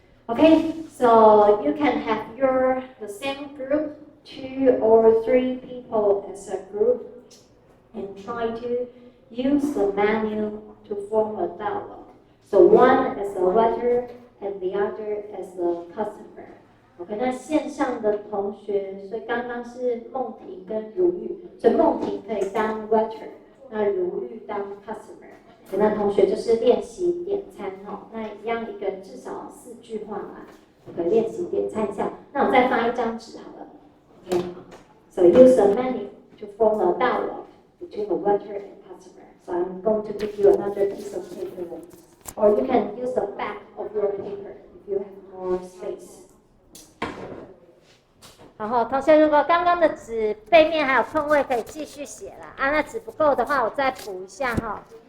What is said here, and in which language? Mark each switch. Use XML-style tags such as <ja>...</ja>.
<en>Okay, so you can have the same group, 2 or 3 people as a group, and try to use the menu to form a dialogue. So one as a waiter and the other as the customer.</en> <zh>OK， 那线上的同学，所以刚刚是梦婷跟如玉，所以梦婷可以当 waiter， 那如玉当 customer。那同学就是练习点餐哈，那一样一个人至少4句话嘛，可以练习点餐一下。那我再发一张纸好了。</zh> <en>OK， so use the menu to form a dialogue between the waiter and customer. So I'm going to give you another piece of paper, or you can use the back of your paper if you have more space.</en> <zh>然后同学，如果刚刚的纸背面还有空位，可以继续写了啊。那纸不够的话，我再补一下哈。</zh>